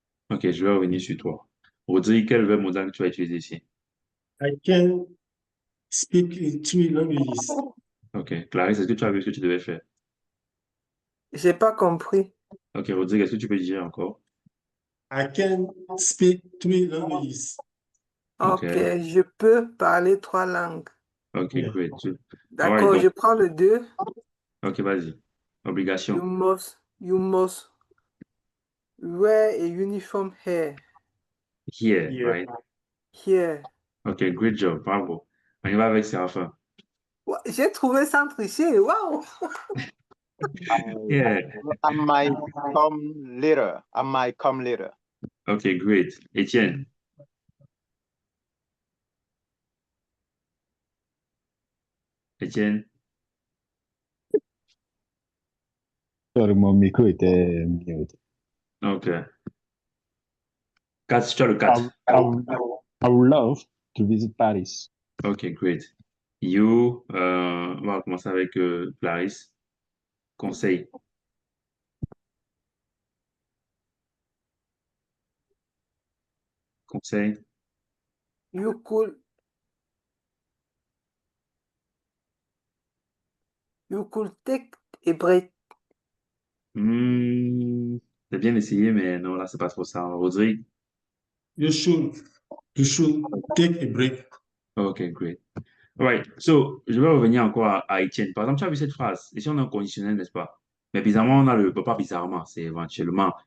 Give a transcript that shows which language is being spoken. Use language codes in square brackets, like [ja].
[fr] OK, je vais revenir sur toi. Rodrigue, quel est le verbe modal que tu vas utiliser ici? [en] I can speak three languages. [fr] OK. Clarisse, est-ce que tu as vu ce que tu devais faire? j'ai pas compris. OK, Rodrigue, est-ce que tu peux dire encore? [en] I can speak three languages. Ok, OK. [fr] je peux parler 3 langues. [en] OK, Yeah. great. All right, [fr] D'accord, donc, je prends le 2. OK, vas-y. [en] You [fr] Obligation. [en] must wear a uniform hair Here, Yeah. right? here. OK, great job. [fr] Bravo. On y va avec Séraphin. Ouais, j'ai trouvé sans tricher. Waouh! [en] Yeah. I might come later. I might come later. OK, great. Étienne. Étienne. [fr] Sorry, mon micro était mute. OK. 4, tu as le [en] I, [fr] 4. [en] I would love to visit Paris. OK, great. [fr] You, on va commencer avec Clarisse. Conseil. Conseil. [en] You could take a break. [fr] Hmm, j'ai bien essayé, mais non, là, c'est pas trop ça. Rodrigue. [en] You should, you should take a break. OK, great. Right. [fr] So, je vais revenir encore à Étienne. Par exemple, tu as vu cette phrase. Ici, on a un conditionnel, n'est-ce pas? Mais bizarrement, on a pas bizarrement, c'est éventuellement.